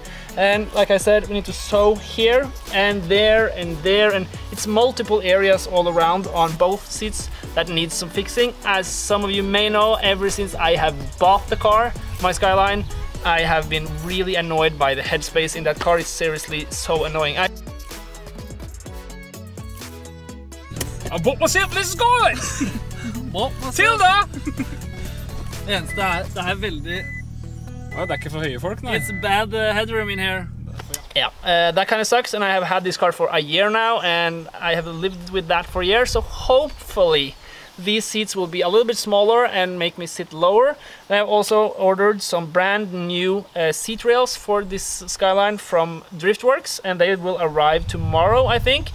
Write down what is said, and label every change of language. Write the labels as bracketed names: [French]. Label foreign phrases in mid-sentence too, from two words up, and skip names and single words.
[English] And like I said, we need to sew here and there and there, and it's multiple areas all around on both seats that needs some fixing. As some of you may know, ever since I have bought the car, my Skyline, I have been really annoyed by the headspace in that car. It's seriously so annoying. [Norwegian] Bort med skålen! Til da! Det er veldig... Det er ikke for høye folk, nei. [English] It's bad headroom in here. Yeah, that kind of sucks, and I have had this car for a year now, and I have lived with that for a year, so hopefully these seats will be a little bit smaller and make me sit lower. And I've also ordered some brand new seat rails for this Skyline from Driftworks, and they will arrive tomorrow, I think.